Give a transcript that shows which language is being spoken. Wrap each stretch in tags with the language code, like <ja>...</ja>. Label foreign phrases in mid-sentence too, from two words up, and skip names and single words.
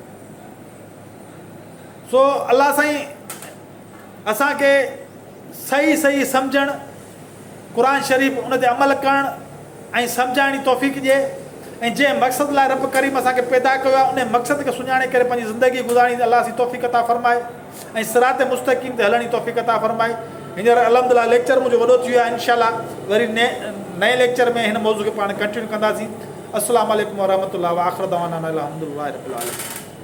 <sd>सो अलाह साईं असांखे सही सही सम्झणु, क़ुरान शरीफ़ उन ते अमल करणु ऐं सम्झाइण जी तौफ़ीक़ ॾिए, ऐं जंहिं मक़सद लाइ रब करीम असांखे पैदा कयो आहे उन मक़सद खे सुञाणे करे पंहिंजी ज़िंदगी गुज़ारणी अलाह जी तौफ़ीक़ अता फ़रमाए ऐं</sd> <ar>صراط مستقيم</ar> <sd>ते हलण जी तौफ़ीक़ अता फ़रमाए। हींअर अल्हम्दुलिल्लाह लेक्चर मुंहिंजो वॾो थी वियो आहे। इंशाअल्लाह वरी नए लेक्चर में हिन मौज़ू खे पाण कंटिन्यू कंदासीं।</sd> <ar>السلام عليكم ورحمة الله وآخر دعوانا أن الحمد لله رب العالمين.</ar>